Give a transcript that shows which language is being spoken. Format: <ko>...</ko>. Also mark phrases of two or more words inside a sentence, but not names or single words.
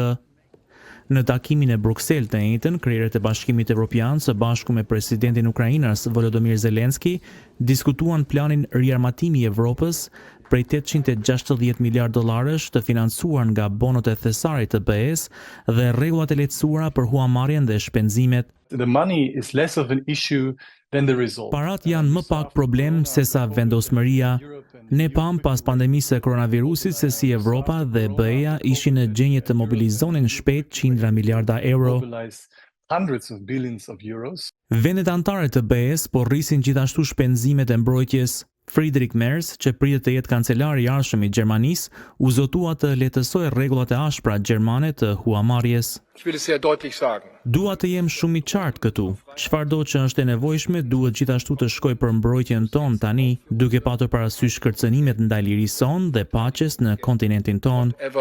<sq>Në takimin e Bruxelles të njëjtën, krerët e Bashkimit Evropian së bashku me presidentin ukrainas Volodymyr Zelensky diskutuan planin riarmatimi i Evropës prej $860 miliard të financuar nga bonot e thesarit të BE-s dhe rregullat e lehtësuara për huamarrjen dhe shpenzimet.</sq> <en>The money is less of an issue than the result.</en> <sq>Parat janë më pak problem se sa vendosmëria. Ne pam pas pandemisë së koronavirusit se si Evropa dhe BE-ja ishin në gjendje të mobilizonin shpejt qindra miliarda euro.</sq> <en>Hundreds of billions of euros.</en> <sq>Vendet anëtare të BE-s po rrisin gjithashtu shpenzimet e mbrojtjes. Friedrich Merz, që pritet të jetë kancelari i ardhshëm i Gjermanisë, u zotua të lehtësojë rregullat e ashpra gjermane të huamarrjes. Dua të jem shumë i qartë këtu. Çfarëdo që është e nevojshme duhet gjithashtu të shkojë për mbrojtjen tonë tani, duke patur parasysh kërcënimet ndaj lirisë sonë dhe paqes në kontinentin tonë.</sq>